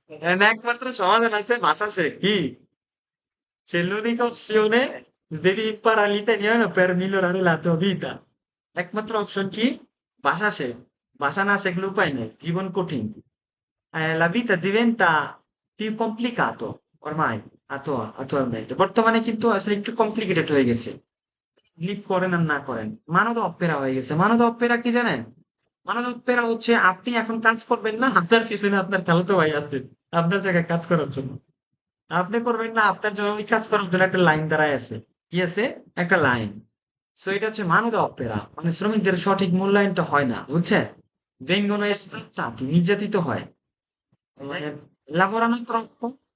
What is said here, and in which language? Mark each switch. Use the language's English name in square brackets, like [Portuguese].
[Bangla] এর একমাত্র সমাধান আছে ভাষা শেখ, [Italian] কি c'è l'unica opzione, devi imparare l'italiano per migliorare la tua vita। [Bangla] একমাত্র অপশন কি, ভাষা শেখ, ভাষা না শিখলে উপায় নেই, জীবন কঠিন। [Italian] La vita diventa più complicato ormai, attualmente, [Bangla] বর্তমানে কিন্তু আসলে একটু কমপ্লিকেটেড হয়ে গেছে, লিভ করেন আর না করেন, মানব অপেরা হয়ে গেছে। মানব অপেরা কি জানেন? মানব অপেরা হচ্ছে আপনি এখন কাজ করবেন না, আপনার পিছনে আপনার খালাতো ভাই আছে আপনার জায়গায় কাজ করার জন্য, আপনি করবেন না, আপনার জন্য ওই কাজ করার জন্য একটা লাইন দাঁড়ায় আছে, কি আছে, একটা লাইন। সো এটা হচ্ছে মানব অপেরা, মানে শ্রমিকদের সঠিক মূল্যায়নটা হয় না, বুঝছেন? [Italian] vengono sfruttati, [Bangla] নির্যাতিত হয়, মানে [Italian] lavorano troppo।